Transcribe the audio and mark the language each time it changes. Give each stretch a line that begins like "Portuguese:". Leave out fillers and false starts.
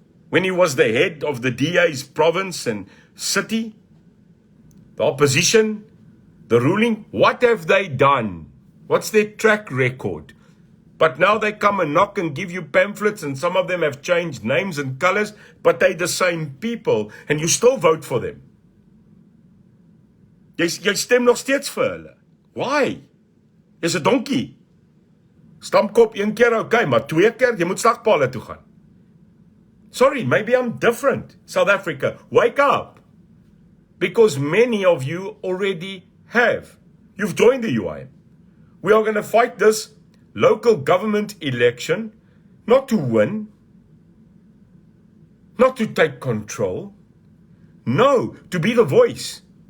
English: When he was the head of the DA's province and city? The opposition? The ruling? What have they done? What's their track record? But now they come and knock and give you pamphlets, and some of them have changed names and colors, but they're the same people, and you still vote for them.
Afrikaans: Jy stem nog steeds vir hulle. Why? Jy's 'n donkie. Stampkop een keer okay, maar twee keer, jy moet slagpale toe gaan.
English: Sorry, maybe I'm different. South Africa, wake up. Because many of you already have. You've joined the UIM. We are going to fight this local government election, not to win, not to take control, no, to be the voice.